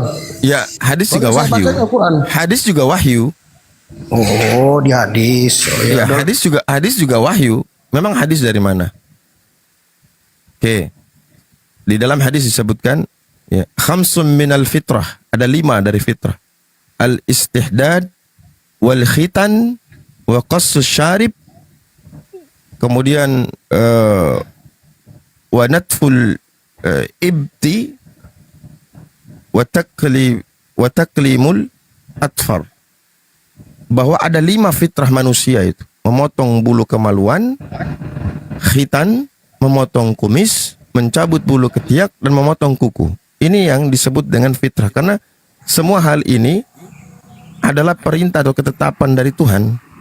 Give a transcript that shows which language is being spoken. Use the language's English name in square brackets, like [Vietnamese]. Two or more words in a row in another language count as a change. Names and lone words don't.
[Indonesian] Ya, hadis juga Saya wahyu. bacanya Al-Quran. Hadis juga wahyu. Oh, di hadis. Oh, Ya, ya. hadis juga wahyu. Memang hadis dari mana? Oke. Di dalam hadis disebutkan ya, [Arabic] خمس من الفطرة, [Indonesian] ada 5 dari fitrah. [Arabic] الاستحداد والختان وقص الشارب. Kemudian ونتف الإبط وتقليم الأظفار. [Indonesian] Bahwa ada 5 fitrah manusia itu. Memotong bulu kemaluan, khitan, memotong kumis, mencabut bulu ketiak, dan memotong kuku. Ini yang disebut dengan fitrah. Karena semua hal ini adalah perintah atau ketetapan dari Tuhan.